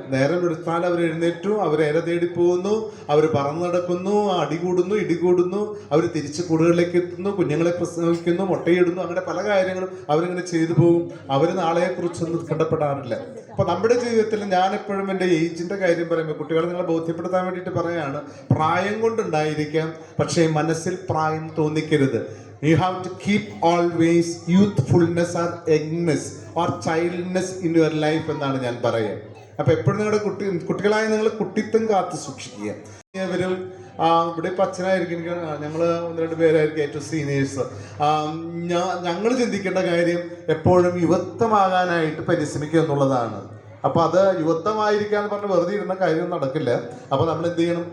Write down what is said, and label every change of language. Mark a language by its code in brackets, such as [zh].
[ml] നേരം എടുത്താൽ അവർ എഴുന്നേറ്റു, അവർ ഇര തേടി പോകുന്നു, അവർ പറന്നു നടക്കുന്നു, അടികൂടുന്നു, ഇടികൂടുന്നു, അവർ തിരിച്ച് കൂടുകളിലേക്ക് എത്തുന്നു, കുഞ്ഞുങ്ങളെ പ്രസവിക്കുന്നു, മുട്ടയിടുന്നു, അങ്ങനെ പല കാര്യങ്ങളും അവരിങ്ങനെ ചെയ്തു പോകും. അവർ നാളെക്കുറിച്ചൊന്നും ഉത്കണ്ഠപ്പെടാറില്ല. അപ്പൊ നമ്മുടെ ജീവിതത്തിൽ ഞാൻ എപ്പോഴും എൻ്റെ ഏജിന്റെ കാര്യം പറയുമ്പോൾ കുട്ടികളെ നിങ്ങളെ ബോധ്യപ്പെടുത്താൻ വേണ്ടിയിട്ട് പറയാണ്, പ്രായം കൊണ്ടുണ്ടായിരിക്കാം, പക്ഷേ മനസ്സിൽ പ്രായം തോന്നിക്കരുത്. [en] You have to keep always youthfulness or youngness or childness in your life [ml] എന്നാണ് ഞാൻ പറയുക. അപ്പൊ എപ്പോഴും നിങ്ങളുടെ കുട്ടികളായ നിങ്ങൾ കുട്ടിത്വം കാത്തു സൂക്ഷിക്കുക. ഇവരും ഇവിടെ ഇപ്പം അച്ഛനായിരിക്കും, ഞങ്ങൾ 1-2 പേരായിരിക്കും ഏറ്റവും സീനിയേഴ്സ്. ഞങ്ങൾ ചിന്തിക്കേണ്ട കാര്യം എപ്പോഴും യുവത്വമാകാനായിട്ട് പരിശ്രമിക്കുക എന്നുള്ളതാണ്. അപ്പൊ അത് യുവത്വമായിരിക്കാന്ന് പറഞ്ഞ് വെറുതെ ഇരുന്ന കാര്യം നടക്കില്ല. അപ്പൊ നമ്മൾ എന്ത് ചെയ്യണം?